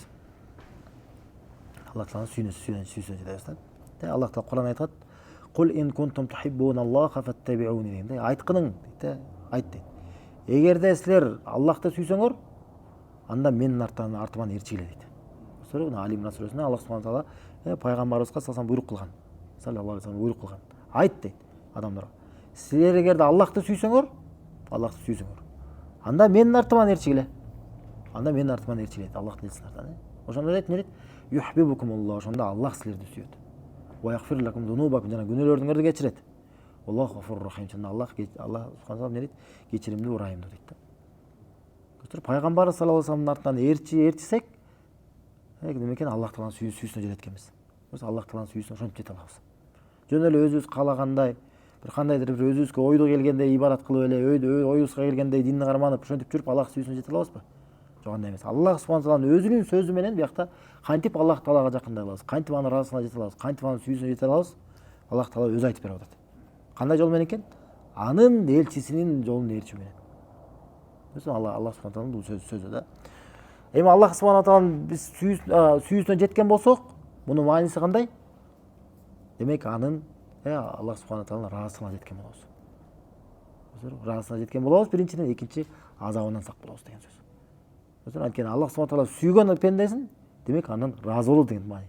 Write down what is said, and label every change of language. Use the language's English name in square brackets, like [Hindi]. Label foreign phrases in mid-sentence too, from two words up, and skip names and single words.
[Kyrgyz] Аллах тааланын сүйүүсүнө жетебиз да. Аллах таала Кур'ан айтат: [Arabic] "قل إن كنتم تحبون الله فاتبعوني" [Kyrgyz] дегенде, айткының дейт, айт дейт. Эгерде силер Аллахты сүйсөңөр, анда менин артыман ээрчигиле дейт. Көрсөтөрү, Али имран сүрөсүндө Аллах [Arabic] سبحانه وتعالى [Kyrgyz] пайгамбарыбызга саллаллаху буйрук кылган. [Arabic] صلى الله عليه وسلم [Kyrgyz] буйрук кылган. Айт дейт адамдарга. Силер эгерде Аллахты сүйсөңөр, анда менин артыман ээрчигиле. Дейт Аллахтын элчисинин артынан. Ошондо дейт, эмне дейт? Юхбибукумуллах, ошондо Аллах силерди сүйөт. [Arabic] ويغفر لكم ذنوبكم, [Kyrgyz] жана күнөөлөрүңөрдү кечирет. [Arabic] الله غفور رحيم, [Kyrgyz] жана Аллах [Arabic] سبحانه وتعالى [Kyrgyz] эмне дейт? Кечиримдүү, ырайымдуу дейт да. Көрсөтөр, пайгамбар [Arabic] صلى الله عليه [Kyrgyz] вассаламдын артынан ээрчисек, демек Аллах тааланын сүйүүсүнө жетет экенбиз. Аллах тааланын сүйүүсүнө ошентип жете алабыз. Жөн эле өзүбүз каалагандай, бир кандайдыр бир өзүбүзгө ойдо келгендей ибадат кылып эле, оюбузга келгендей динди карманып, ошентип жүрүп Аллах сүйүүсүнө жете алабызбы? Жок, андай эмес. Аллах [Arabic] سبحانه و [Kyrgyz] тааланын өзүнүн сөзү менен биякта кантип Аллах таалага жакындай алабыз, кантип анын ыраазысына жете алабыз, кантип анын сүйүүсүнө жете алабыз? Аллах таала өзү айтып берип атат. Кандай жол менен экен? анын элчисинин жолун ээрчүү менен. Аллах субхана тағаланың бұл сөзі да. Эми Аллах субхана тағаланың біз сүйүүсүнө жеткен болсок, мунун мааниси кандай? Демек анын Аллах субхана тағаланың ыраазысына жеткен болобуз. Ыраазысына жеткен болобуз биринчиден, экинчи азабынан сак болобуз деген сөз. Анткени Аллах субхана тағала сүйгөн пендесин, демек андан ыраазы болот деген маани.